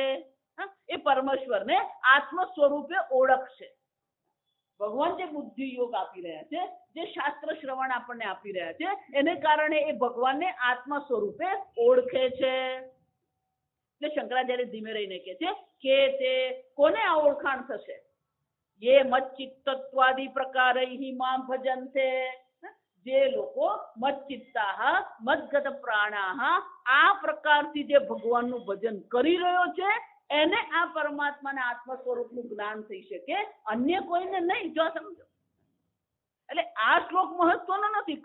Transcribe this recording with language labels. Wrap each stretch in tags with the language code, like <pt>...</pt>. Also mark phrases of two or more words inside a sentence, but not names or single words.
<gu>એ પરમેશ્વરને આત્મ સ્વરૂપે ઓળખશે. ભગવાન જે બુદ્ધિ યોગ આપી રહ્યા છે, જે શાસ્ત્ર શ્રવણ આપણને આપી રહ્યા છે, એને કારણે એ ભગવાનને આત્મ સ્વરૂપે ઓળખે છે. એટલે શંકરાચાર્ય ધીમે રહીને કહે છે કે તે કોને આ ઓળખાણ થશે?</gu> <sa>ये मच्चित्तत्वादि प्रकारैहि मां भजन्ते.</sa> <gu>જે લોકો</gu> <sa>मच्चित्ताः मद्गत प्राणाः</sa> <gu>આ પ્રકારથી જે ભગવાનનું ભજન કરી રહ્યો છે એને આ પરમાત્માના આત્મ સ્વરૂપનું જ્ઞાન થઈ શકે, અન્ય કોઈને નહીં. જો સમજો. એટલે આ શ્લોક મહત્વનો નથી.</gu>